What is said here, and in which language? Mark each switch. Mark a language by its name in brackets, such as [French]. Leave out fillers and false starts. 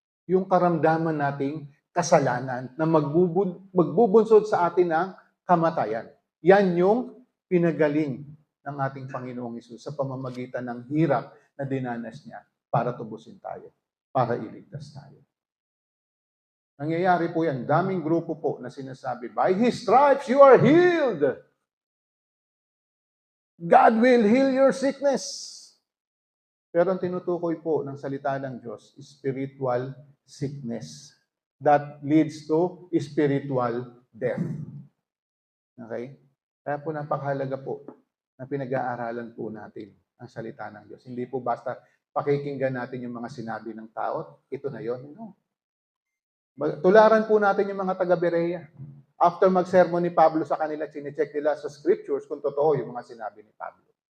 [Filipino] Yung karamdaman nating kasalanan na magbubunsod sa atin ng kamatayan. Yan yung pinagaling ng ating Panginoong Hesus sa pamamagitan ng hirap na dinanas niya para tubusin tayo, para iligtas tayo. Nangyayari po yan. Daming grupo po na sinasabi, [English] by His stripes you are healed. God will heal your sickness. [Filipino] Pero ang tinutukoy po ng salita ng Diyos, [English] spiritual sickness. That leads to spiritual death. Okay? [Filipino] Kaya po napakahalaga po na pinag-aaralan po natin ang salita ng Diyos. Hindi po basta pakikinggan natin yung mga sinabi ng tao, ito na yon. No. Tularan po natin yung mga taga-Berea. After mag-sermon ni Pablo sa kanila, chinecheck nila sa scriptures kung totoo yung mga sinabi ni Pablo.